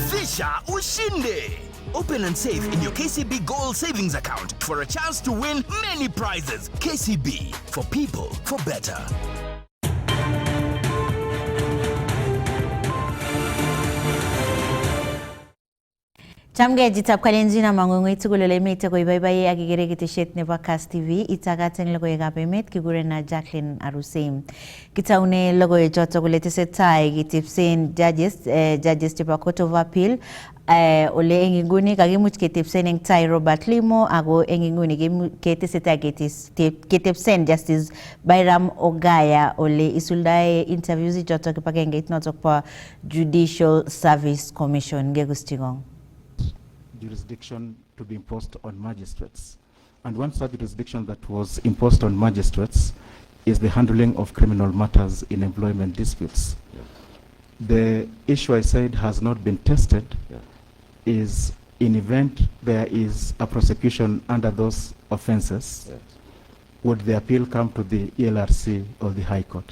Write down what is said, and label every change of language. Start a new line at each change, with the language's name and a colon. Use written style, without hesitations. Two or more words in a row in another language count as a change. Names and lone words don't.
Swahili: Kisha ushinde.
English: Open and save in your KCB Gold Savings account for a chance to win many prizes. KCB, for people, for better.
Kalenjin: Chamge jitab kalenjina mangongoi tugulole mete ko ibaibai agigere gitishet nebo Kass TV itagaten logoy gabemet kigure na Jacqueline Aruseim kitaune logoy joto gule tesetai gitipsen judges chebo Court of Appeal ole enginguni kagimuch ketipsen eng tai Robert Limo ago enginguni ketesetai ketipsen Justice Bairam Ogaya ole isuldae interviews joto kipagenge notok po Judicial Service Commission gegustigong
English: jurisdiction to be imposed on magistrates. And one such jurisdiction that was imposed on magistrates is the handling of criminal matters in employment disputes. Yeah. The issue I said has not been tested is in event there is a prosecution under those offenses, would the appeal come to the ELRC or the High Court?